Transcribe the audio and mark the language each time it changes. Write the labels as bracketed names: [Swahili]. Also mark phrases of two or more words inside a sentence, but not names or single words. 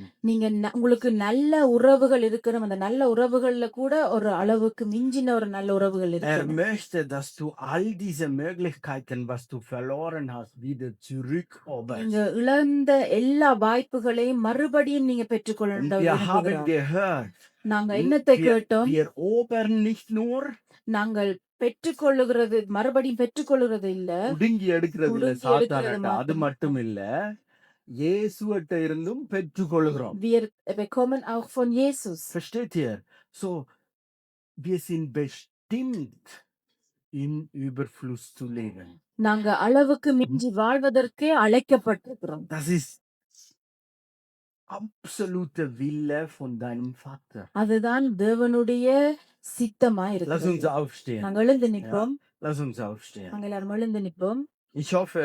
[Tamil] நீங்க உங்களுக்கு நல்ல உறவுகள் இருக்கணும். அந்த நல்ல உறவுகள்ல கூட ஒரு அளவுக்கு மிஞ்சின ஒரு நல்ல உறவுகள் [German] Er [Tamil] இருக்கணும். [German] möchte, dass du all diese Möglichkeiten, was du verloren hast, wieder [Tamil] நீங்க [German] zurückeroberst. [Tamil] இழந்த எல்லா வாய்ப்புகளையும் மறுபடியும் நீங்க பெற்றுக்கொள்ள [German] Und wir haben [Tamil] விரும்புகிறார். [German] gehört, [Tamil] நாங்க என்னத்தை கேட்டோம்? [German] wir erobern nicht nur, [Tamil] நாங்கள் பெற்றுக்கொள்ளுகிறது மறுபடியும் பெற்றுக்கொள்ளுகிறது இல்ல, புடுங்கி எடுக்கிறது இல்ல, புடுங்கி எடுக்கிறது சாத்தான்கிட்ட. அது மாத்திரம். மட்டும் இல்ல, இயேசுவிட்ட இருந்தும் பெற்றுக்கொள்கிறோம். [German] Wir bekommen auch von Jesus. Versteht ihr? So, wir sind bestimmt, im Überfluss zu leben. [Tamil] நாங்க அளவுக்கு மிஞ்சி வாழ்வதற்கே அழைக்கப்பட்டிருக்கிறோம். [German] Das ist absolute Wille von deinem Vater. [Tamil] அதுதான் தேவனுடைய சித்தமா [German] Lass [Tamil] இருக்கிறது. [German] uns aufstehen. [Tamil] நாங்க எழுந்து நிற்போம். [German] Lass uns aufstehen. [Tamil] நாங்க எல்லாரும் எழுந்து நிற்போம். [German] Ich hoffe,